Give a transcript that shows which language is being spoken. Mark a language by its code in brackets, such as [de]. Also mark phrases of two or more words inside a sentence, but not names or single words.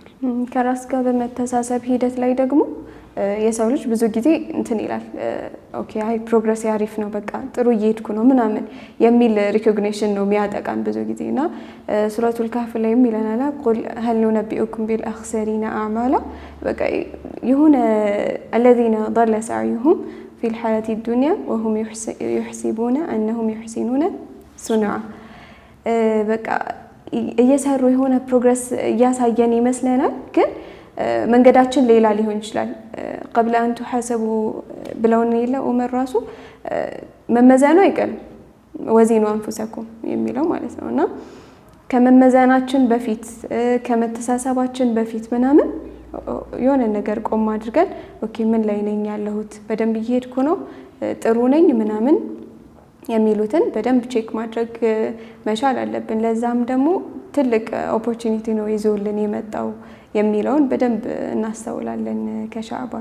[am] ከራስ ጋር በመተሳሰብ ሂደት ላይ ደግሞ የሰው ልጅ ብዙ ጊዜ እንትን ይላል፣ ኦኬ አይ ፕሮግረስ አሪፍ ነው፣ በቃ ጥሩ እየሄድኩ ነው ምናምን የሚል ሪኮግኒሽን ነው የሚያጠቃን ብዙ ጊዜና ሱረቱል ካህፍ ላይ ይለናል [ar] قل هل ننبئكم بالأخسرين أعمالا፣ [am] በቃ የሆነ [ar] الذين ضل سعيهم في الحياة الدنيا وهم يحسبون أنهم يحسنون صنعا። [am] በቃ እየሰሩ የሆነ ፕሮግረስ እያሳየን ይመስለናል ግን መንገዳችን ሌላ ሊሆን ይችላል። [ar] قبل أن تحاسبوا [am] ብለውን የለ ዑመር ራሱ መመዘኑ አይቀርም [ar] وزنوا أنفسكم [am] የሚለው ማለት ነውና ከመመዘናችን በፊት ከመተሳሰባችን በፊት ምናምን የሆነ ነገር ቆም አድርገን ኦኬ ምን ላይ ነኝ ያለሁት፣ በደንብ እየሄድኩ ነው፣ ጥሩ ነኝ ምናምን የሚሉትን በደንብ ቼክ ማድረግ መቻል አለብን። ለዛም ደግሞ ትልቅ ኦፖርቹኒቲ ነው ይዞልን የመጣው የሚለውን በደንብ እናስተውላለን ከሻዕባን።